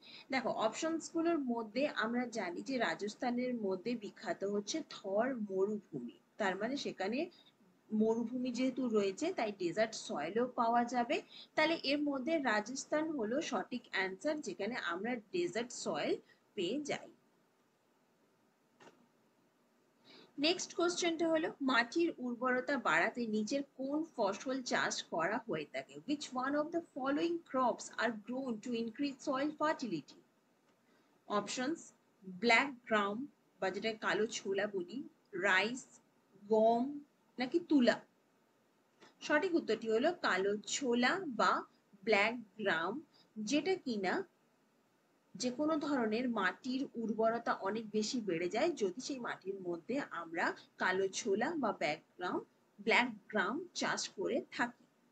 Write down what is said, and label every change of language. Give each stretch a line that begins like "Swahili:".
Bangla: দেখো অপশনস গুলোর মধ্যে আমরা জানি যে রাজস্থানের মধ্যে বিখ্যাত হচ্ছে থর মরুভূমি, তার মানে সেখানে মরুভূমি যেহেতু রয়েছে তাই ডেজার্ট সয়েলও পাওয়া যাবে। তাহলে এর মধ্যে রাজস্থান হলো সঠিক অ্যান্সার, যেখানে আমরা ডেজার্ট সয়েল পেয়ে যাই। নেক্সট কোশ্চেনটা হলো মাটির উর্বরতা বাড়াতে নিচের কোন ফসল চাষ করা হয়ে থাকে?
English: which one of the following crops are grown to increase soil fertility?
Bangla: Options, black gram বা যেটা কালো ছোলা বলি, রাইস, গম, নাকি তুলা। সঠিক উত্তরটি হলো কালো ছোলা বা ব্ল্যাক গ্রাম, যেটা কিনা যে কোনো ধরনের মাটির উর্বরতা অনেক বেশি বেড়ে যায় যদি সেই মাটির মধ্যে আমরা কালো ছোলা বা ব্ল্যাক গ্রাম চাষ করে থাকি।